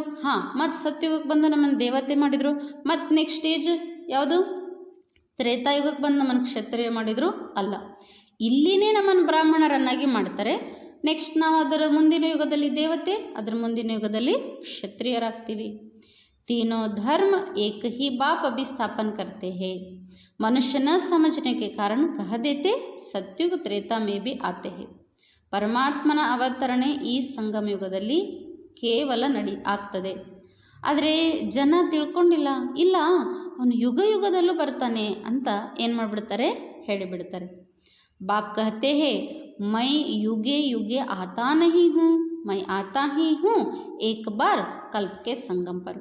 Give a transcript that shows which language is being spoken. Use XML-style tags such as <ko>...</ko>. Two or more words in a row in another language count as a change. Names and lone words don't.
<kn>ಮತ್ತು ಸತ್ಯುಗಕ್ಕೆ ಬಂದು ನಮ್ಮನ್ನು ದೇವತೆ ಮಾಡಿದರು. ಮತ್ತು</kn> <en>next stage</en> <kn>ಯಾವುದು? ತ್ರೇತಾಯುಗಕ್ಕೆ ಬಂದು ನಮ್ಮನ್ನು ಕ್ಷತ್ರಿಯ ಮಾಡಿದರು ಅಲ್ಲ. ಇಲ್ಲಿನೇ ನಮ್ಮನ್ನು ಬ್ರಾಹ್ಮಣರನ್ನಾಗಿ ಮಾಡ್ತಾರೆ. ನೆಕ್ಸ್ಟ್ ನಾವು ಅದರ ಮುಂದಿನ ಯುಗದಲ್ಲಿ ದೇವತೆ, ಅದರ ಮುಂದಿನ ಯುಗದಲ್ಲಿ ಕ್ಷತ್ರಿಯರಾಗ್ತೀವಿ.</kn> <hi>तीनों धर्म एक ही बाप अभी स्थापन करते हैं. मनुष्य न समझने के कारण कह देते सत्युग त्रेता में भी आते हैं.</hi> <kn>ಪರಮಾತ್ಮನ ಅವತರಣೆ ಈ ಸಂಗಮ ಯುಗದಲ್ಲಿ ಕೇವಲ ಆಗ್ತದೆ. ಆದರೆ ಜನ ತಿಳ್ಕೊಂಡಿಲ್ಲ, ಇಲ್ಲ ಅವನು ಯುಗದಲ್ಲೂ ಬರ್ತಾನೆ ಅಂತ ಏನು ಮಾಡಿಬಿಡ್ತಾರೆ, ಹೇಳಿಬಿಡ್ತಾರೆ.</kn> <hi>बाप कहते हैं मैं युगे युगे आता नहीं हूँ, मैं आता ही हूँ एक बार ಕಲ್ಪಕ್ಕೆ संगम पर.</hi>